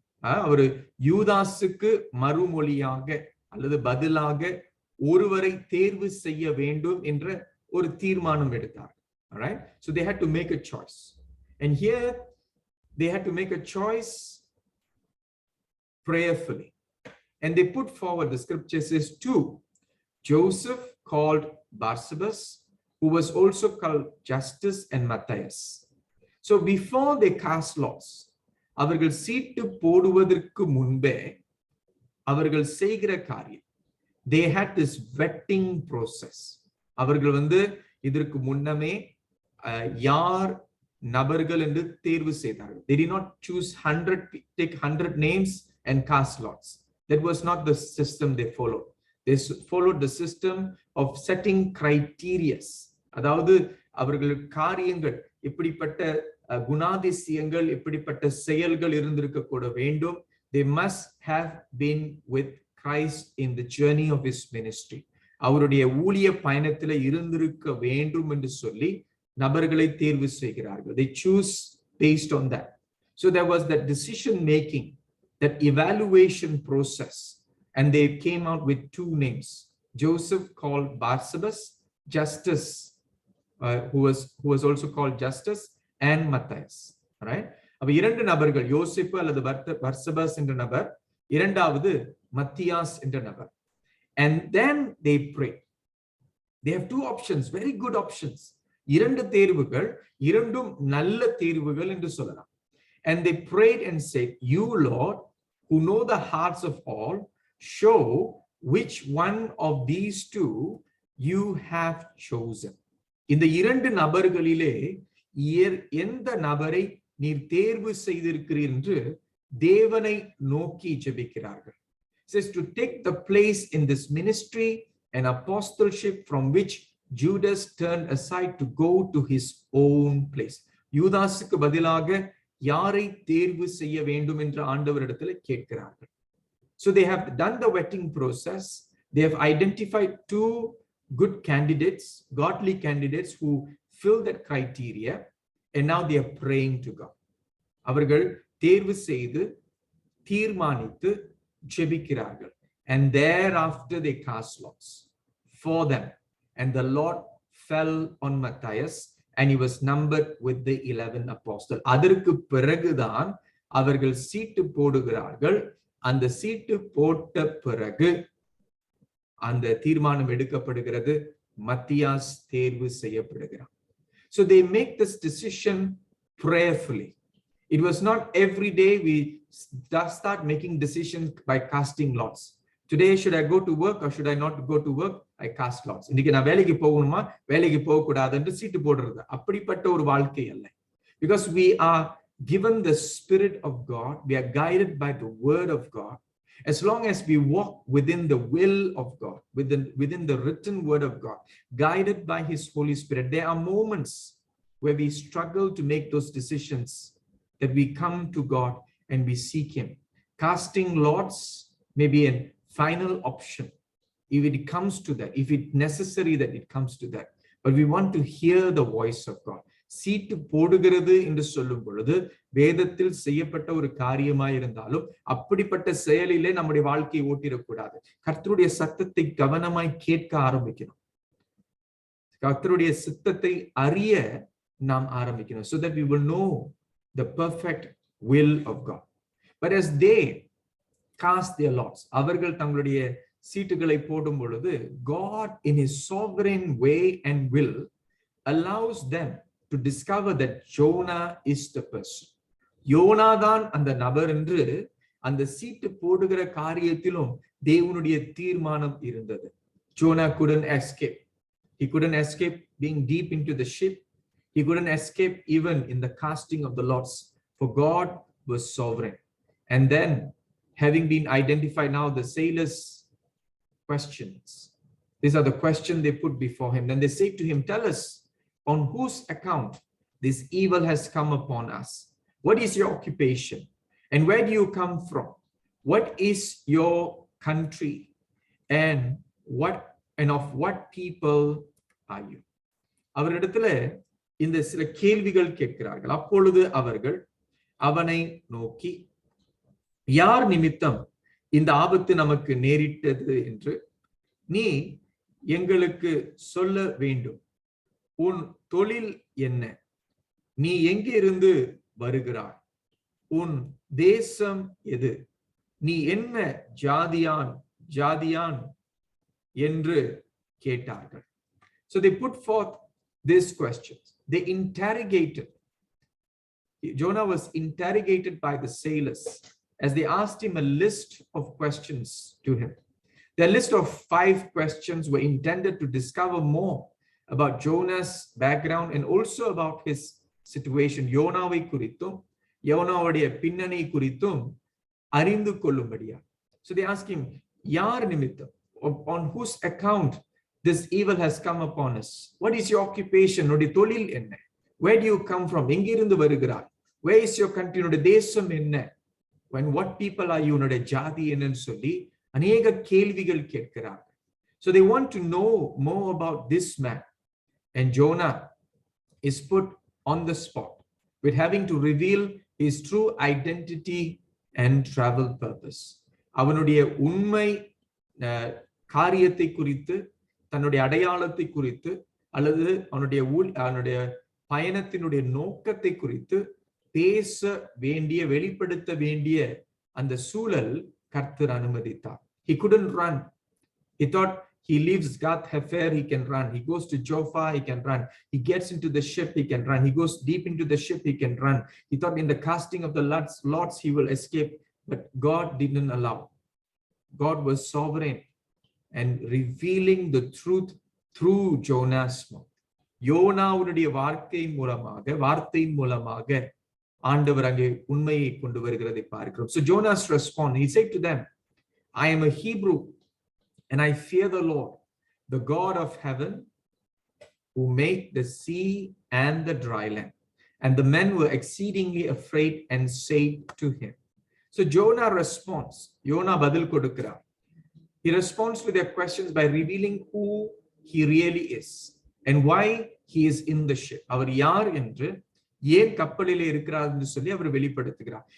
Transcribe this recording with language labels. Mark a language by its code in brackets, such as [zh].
[ta] அவர் யூதாசுக்கு மறுமொழியாக அல்லது பதிலாக ஒருவரை தேர்வு செய்ய வேண்டும் என்ற ஒரு தீர்மானம் எடுத்தார். [en] All right, so they had to make a choice, and here they had to make a choice prayerfully, and they put forward, the scripture says, two: Joseph, called Barsabas, who was also called Justus, and Matthias. So before they cast lots, [ta] அவர்கள் சீட்டு போடுவதற்கு முன்பே அவர்கள் செய்கிற காரியம், [en] they had this vetting process. [ta] அவர்கள் இதற்கு முன்னமே யார் நபர்கள் என்று தேர்வு செய்தார்கள். [en] They did not choose 100 names and cast lots. That was not the system they followed. They followed the system of setting criteria. [ta] அதாவது அவர்கள் காரியங்கள் இப்படிப்பட்ட குணாதிசயங்கள் இப்படிப்பட்ட செயல்கள் இருந்திருக்க கூட வேண்டும். [en] They must have been with Christ in the journey of his ministry. [ta] அவருடைய ஊழிய பயணத்திலே இருந்திருக்க வேண்டும் என்று சொல்லி நபர்களை தேர்வு செய்கிறார்கள். [en] They choose based on that. So there was that decision making, that evaluation process, and they came out with two names: Joseph, called Barsabas, Justus, who was also called Justus, and Matthias. Right? [ta] அப்ப இரண்டு நபர்கள், யோசேப்பு அல்லது பர்சபஸ் என்ற நபர், இரண்டாவது மத்தியாஸ் என்ற நபர். [en] And then they pray. They have two options, very good options. [ta] இரண்டு தேர்வுகள், இரண்டும் நல்ல தேர்வுகள் என்று சொல்லலாம். [en] And they prayed and said, "You, Lord, who know the hearts of all, show which one of these two you have chosen." [ta] இந்த இரண்டு நபர்களிலே எந்த நபரை நீர் தேர்வு செய்திருக்கிறீர் என்று தேவனை நோக்கி ஜெபிக்கிறார்கள். [en] It says to take the place in this ministry and apostleship from which Judas turned aside to go to his own place. [ta] யூதாசுக்கு பதிலாக யாரை தேர்வு செய்ய வேண்டும் என்று ஆண்டவரிடத்தில் கேட்கிறார்கள். [en] So they have done the vetting process. They have identified two good candidates, godly candidates who fill that criteria, and now they are praying to God. [ta] அவர்கள் தேர்வு செய்து தீர்மானித்து ஜெபிக்கிறார்கள். [en] And thereafter they cast lots for them, and the Lord fell on Matthias, and he was numbered with the 11 apostles. [ta] அதற்கு பிறகுதான் அவர்கள் சீட்டு போடுகிறார்கள். அந்த சீட்டு போட்ட பிறகு அந்த தீர்மானம் எடுக்கப்படுகிறது. மத்தியாஸ் தேர்வு செய்யப்படுகிறார். [en] So they make this decision prayerfully. It was not every day we start making decisions by casting lots. Today, should I go to work or should I not go to work? I cast lots. [ta] இன்னைக்கு நான் வேலைக்கு போகணுமா வேலைக்கு போக கூடாதுன்னு சீட்டு போடுறது அப்படிப்பட்ட ஒரு வாழ்க்கை அல்ல. [en] Because we are given the Spirit of God, we are guided by the Word of God. As long as we walk within the will of God, within the written Word of God, guided by His Holy Spirit, there are moments where we struggle to make those decisions, that we come to God and we seek Him. Casting lots may be a final option if it comes to that, if it's necessary that it comes to that. But we want to hear the voice of God. [ta] சீட்டு போடுகிறது என்று சொல்லும் பொழுது வேதத்தில் செய்யப்பட்ட ஒரு காரியமாய் இருந்தாலும் அப்படிப்பட்ட செயலிலே நம்முடைய வாழ்க்கையை ஓட்டிடக்கூடாது. கர்த்தருடைய சத்தத்தை கவனமாய் கேட்க ஆரம்பிக்கணும். கர்த்தருடைய சித்தத்தை அறிய நாம் ஆரம்பிக்கணும். [en] So that we will know the perfect will of God. But as they cast their lots, [ta] அவர்கள் தங்களுடைய சீட்டுகளை போடும் பொழுது [en] God in His sovereign way and will allows them to discover that Jonah is the person. [ta] YONO தான் அந்த நபர் என்று அந்த சீட்டு போடுகிற காரியத்திலும் தேவனுடைய தீர்மானம் இருந்தது. [en] Jonah couldn't escape. He couldn't escape being deep into the ship. He couldn't escape even in the casting of the lots, for God was sovereign. And then, having been identified, now the sailors' questions. These are the questions they put before him. Then they say to him, tell us, on whose account this evil has come upon us? What is your occupation? And where do you come from? What is your country? And of what people are you? [ta] அவரிடத்துல இந்த சில கேள்விகள் கேட்கிறார்கள். அப்பொழுது அவர்கள் அவனை நோக்கி, யார் நிமித்தம் இந்த ஆபத்து நமக்கு நேரிட்டது என்று நீ எங்களுக்கு சொல்ல வேண்டும். உன் தொழில் என்ன? நீ எங்கிருந்து வருகிறாய்? உன் தேசம் எது? நீ என்ன ஜாதியான் என்று கேட்டார்கள். [en] So they put forth these questions. They interrogated. Jonah was interrogated by the sailors as they asked him a list of questions to him. The list of 5 questions were intended to discover more about Jonah's background and also about his situation. [ta] யோனாவை குறித்தும் யோனாவுடைய பின்னணி குறித்தும் அறிந்து கொள்ளும்படியா. [en] So they asked him, [ta] யார் நிமித்தம், [en] on whose account this evil has come upon us? What is your occupation? [ta] உன்னுடைய தொழில் என்ன? [en] Where do you come from? [ta] எங்கிருந்து வருகிறாய்? [en] Where is your country? [ta] உன்னுடைய தேசம் என்ன? [en] When what people are you? [ta] உன்னுடைய ஜாதி என்னன்னு சொல்லி அநேக கேள்விகள் கேட்கிறார்கள். [en] So they want to know more about this man. And Jonah is put on the spot with having to reveal his true identity and travel purpose. [ta] அவனுடைய உண்மை காரியத்தை குறித்து, தன்னுடைய அடையாளத்தை குறித்து, அல்லது அவனுடைய பயணத்தினுடைய நோக்கத்தை குறித்து பேச வேண்டிய, வெளிப்படுத்த வேண்டிய அந்த சூழல் கர்த்தர் அனுமதித்தார். [en] He couldn't run. He thought he leaves Gath Hefer, he can run. He goes to Joppa, he can run. He gets into the ship, he can run. He goes deep into the ship, he can run. He thought in the casting of the lots he will escape, but God didn't allow. God was sovereign and revealing the truth through Jonah's mouth. [ta] யோனாவுடைய வார்த்தையின் மூலமாக ஆண்டவர் அங்கே உண்மையை கொண்டு வருகிறதை பார்க்கிறோம். [en] So Jonah's response, he said to them, I am a Hebrew and I fear the Lord, the God of heaven, who made the sea and the dry land. And the men were exceedingly afraid and said to him. So Jonah responds. [ta] Jonah பதில் கொடுக்கிறார். He responds to their questions by revealing who he really is and why he is in the ship. அவர் யார் என்று, ஏன் கப்பலிலே இருக்கிறார் என்று சொல்லி அவர் வெளிப்படுத்துகிறார்.